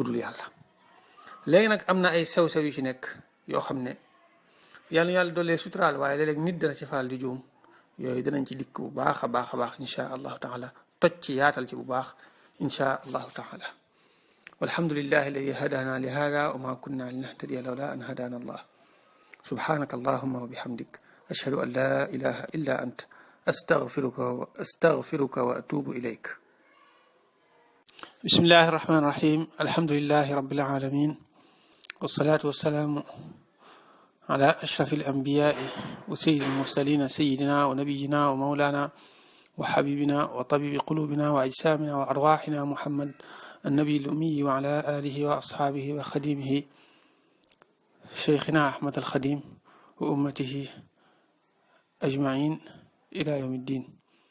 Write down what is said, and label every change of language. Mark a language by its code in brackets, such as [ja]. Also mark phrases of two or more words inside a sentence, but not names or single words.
[wo] dul yàlla léegi nag am na ay sew-sew yu ci nekk yoo xam ne yàlla doolee suturaal waaye léeg-léeg nit dana ci faral di juum yooyu danañ ci dikk bu baax a baax [ar] إن شاء الله تعالى [wo] toj ci yaatal ci bu baax [ar] إن شاء الله تعالى والحمد لله الذي هدانا لهذا وما كنا لنهتدي لولا أن هدانا الله سبحانك اللهم وبحمدك أشهد أن لا إله إلا أنت أستغفرك وأتوب إليك بسم الله الرحمن الرحيم الحمد لله رب العالمين والصلاة والسلام على أشرف الأنبياء وسيد المرسلين سيدنا ونبينا ومولانا وحبيبنا وطبيب قلوبنا وأجسامنا وأرواحنا محمد النبي الأمي وعلى آله وأصحابه وخديمه شيخنا أحمد الخديم وأمته أجمعين إلى يوم الدين.